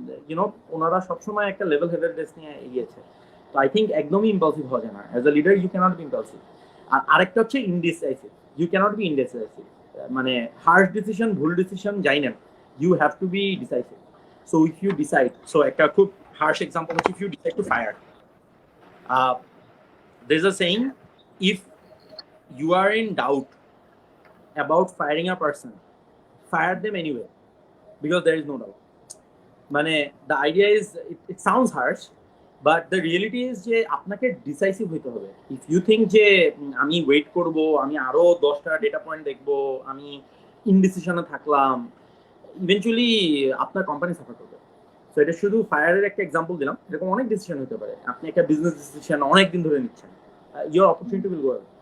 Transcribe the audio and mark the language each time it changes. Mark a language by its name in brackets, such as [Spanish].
[Bangla] YONO ওনারা সবসময় একটা লেভেল হেডেডনেস নিয়ে এগিয়েছে। তো আই থিঙ্ক একদমই ইম্পালসিভ হওয়া যায় না। [English] As a leader you can't be impulsive. [Bangla] আর আরেকটা হচ্ছে indecisive. [English] You can't be indecisive. [Bangla] মানে হার্শ ডিসিশন, ভুল ডিসিশন যাই না, [English] You have to be decisive. So if you decide, [Bangla] so একটা খুব হার্শ এক্সাম্পল হচ্ছে, [English] If you decide to fire, there's a saying, if you are in doubt about firing a person, fire them anyway, because there is no doubt. মানে the idea is, it sounds harsh, but the reality is [Bangla] যে আপনাকে decisive হতে হবে। [English] if you think [Bangla] যে আমি wait করব, আমি আরো 10টা ডেটা পয়েন্ট দেখবো, আমি ইনডিসিশনে থাকলাম, ইভেনচুয়ালি আপনার কোম্পানি সাফার করবে। সো এটা শুধু ফায়ারের একটা এক্সাম্পল দিলাম, এরকম অনেক ডিসিশন হতে পারে। আপনি একটা বিজনেস ডিসিশন অনেক দিন ধরে নিচ্ছেন, [English] Your opportunity will go.